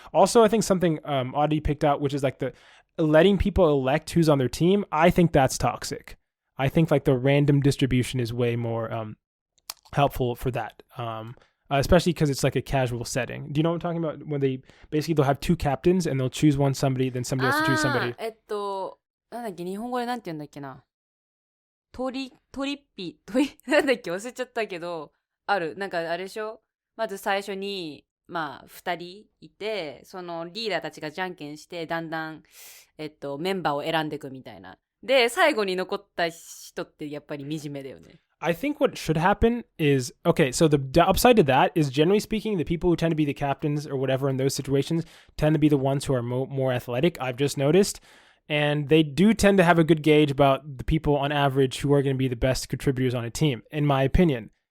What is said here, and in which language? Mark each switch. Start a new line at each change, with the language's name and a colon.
English: Also, I think something Audie picked out, which is like the letting people elect who's on their team. I think that's toxic. I think like the random distribution is way more helpful for that. Especially because it's like a casual setting. Do you know what I'm talking about? When they'll have two captains and they'll choose one somebody, then somebody else to choose somebody.
Japanese: なんだっけ、日本語でなんて言うんだっけな。トリッピ、なんだっけ、忘れちゃったけど、なんかあれでしょ？まず最初に、まあ、2人いて、そのリーダーたちがじゃんけんして、だんだん、メンバーを選んでいくみたいな。で、最後に残った人ってやっぱり惨めだよね。
English: I think what should happen is, okay, so the upside to that is, generally speaking, the people who tend to be the captains or whatever in those situations tend to be the ones who are more athletic, I've just noticed. And they do tend to have a good gauge about the people on average who are going to be the best contributors on a team, in my opinion.